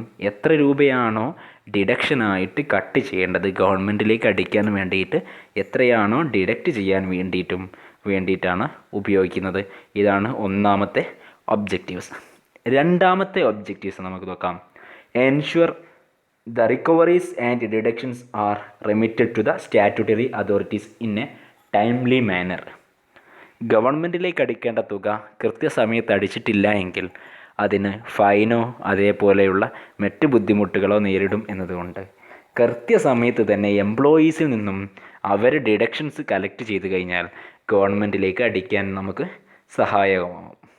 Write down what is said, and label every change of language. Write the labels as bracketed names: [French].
[Malayalam] എത്ര രൂപയാണോ ഡിഡക്ഷനായിട്ട് കട്ട് ചെയ്യേണ്ടത്, ഗവൺമെൻറ്റിലേക്ക് അടിക്കാൻ വേണ്ടിയിട്ട് എത്രയാണോ ഡിഡക്റ്റ് ചെയ്യാൻ വേണ്ടിയിട്ടാണ് ഉപയോഗിക്കുന്നത്. ഇതാണ് ഒന്നാമത്തെ ഒബ്ജക്റ്റീവ്സ്. രണ്ടാമത്തെ ഒബ്ജക്റ്റീവ്സ് നമുക്ക് നോക്കാം. [English] ensure the recoveries and deductions are remitted to the statutory authorities in a timely manner. [Malayalam] ഗവൺമെൻറ്റിലേക്ക് അടിക്കേണ്ട തുക കൃത്യസമയത്ത് അടിച്ചിട്ടില്ല എങ്കിൽ അതിന് ഫൈനോ അതേപോലെയുള്ള മറ്റ് ബുദ്ധിമുട്ടുകളോ നേരിടും എന്നതുകൊണ്ട് കൃത്യസമയത്ത് തന്നെ എംപ്ലോയീസിൽ നിന്നും അവർ ഡിഡക്ഷൻസ് കളക്ട് ചെയ്ത് കഴിഞ്ഞാൽ ഗവൺമെൻറ്റിലേക്ക് അടിക്കാൻ നമുക്ക് സഹായകമാവും.